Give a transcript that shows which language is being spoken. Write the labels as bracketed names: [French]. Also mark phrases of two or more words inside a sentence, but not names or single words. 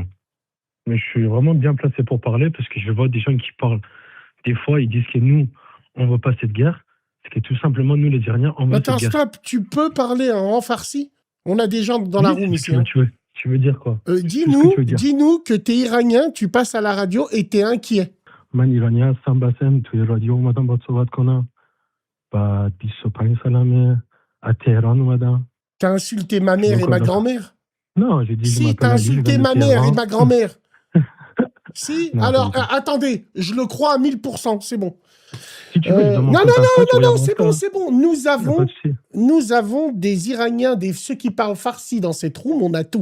[French] Mais je suis vraiment bien placé pour parler parce que je vois des gens qui parlent. Des fois, ils disent que nous, on veut pas cette guerre. C'est que tout simplement, nous, les Iraniens, on veut Attends, cette guerre. stop, tu peux parler en farsi? On a des gens dans la Oui, room ici. Hein. tu veux dire quoi? C'est ce que Dis-nous tu veux dire. dis-nous que t'es Iranien, tu passes à la radio et t'es inquiet. [Persian] من ایرانی هستم باسم توی رادیو اومدم باهات صحبت کنم بعد 25 سالمه از تهران اومدم. [French] T'as insulté ma mère et ma grand-mère? Non, j'ai dit je Si, m'appelle t'as Ali, je viens insulté de ma mère et Téhéran. ma grand-mère. Si, Non, alors, pas du tout. attendez, je le crois à 1000%, c'est bon. Si tu veux, je donne mon non, compte Insta, tu regardes mon c'est Insta, bon, hein. c'est bon. Y a pas de souci. Nous avons des Iraniens, ceux qui parlent farsi dans cette room, on a tout.